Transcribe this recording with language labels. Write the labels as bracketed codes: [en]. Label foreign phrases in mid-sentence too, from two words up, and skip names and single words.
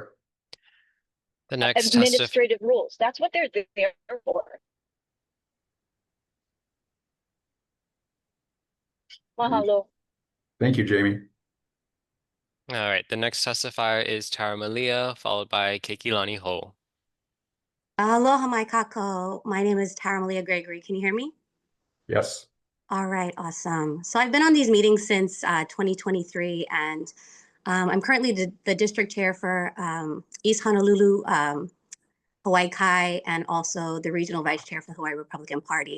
[en] The next administrative rules. That's what they're there for. Mahalo. Thank you, Jamie. All right, the next testifier is Tara Malia, followed by Keikilani Ho. [haw] Aloha, mai kako. [en] My name is Tara Malia Gregory. Can you hear me? Yes. All right, awesome. So I've been on these meetings since 2023, and I'm currently the district chair for East Honolulu, Hawaii Kai, and also the regional vice chair for the Hawaii Republican Party.